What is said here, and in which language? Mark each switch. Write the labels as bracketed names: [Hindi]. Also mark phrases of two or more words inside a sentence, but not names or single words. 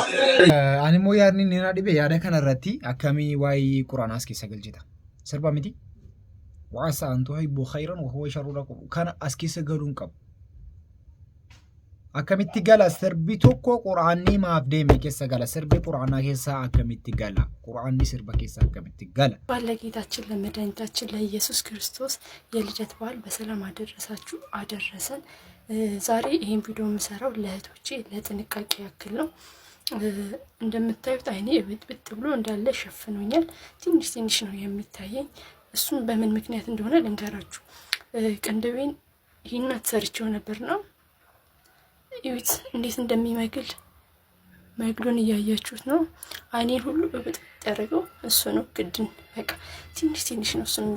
[Oromo] Ani immoo yaadni inni na dhibe yaada kanarratti akkamii waa'ee quraanaas keessa galchita sirba miti waan sa'antu hayyuu khayran waa sharruudha qabu kana as keessa galuun qabu. Akkamitti gala sirbi tokko quraanni maaf deeme keessa gala sirbi quraanaa keessa akkamitti gala quraanni sirba keessa akkamitti gala [Amharic] ባለጌታችን ለመድኃኒታችን ለኢየሱስ ክርስቶስ የልደት በዓል በሰላም አደረሳችሁ አደረሰን። ዛሬ ይሄን ቪዲዮ የምሰራው ለእህቶቼ ለጥንቃቄ ያክል ነው። እንደምታዩት አይኔ ብጥ ብሎ እንዳለ ሸፍኖኛል። ትንሽ ነው የሚታየኝ። እሱም በምን ምክንያት እንደሆነ ልንገራችሁ። ቅንድቤን ይሄን አሰርቼው ነበርና ይውት እንዴት እንደሚመግል መግሉን እያያችሁት ነው። አይኔን ሁሉ በብጥ ያደረገው እሱ ነው። ግድን በቃ ትንሽ ነው እሱ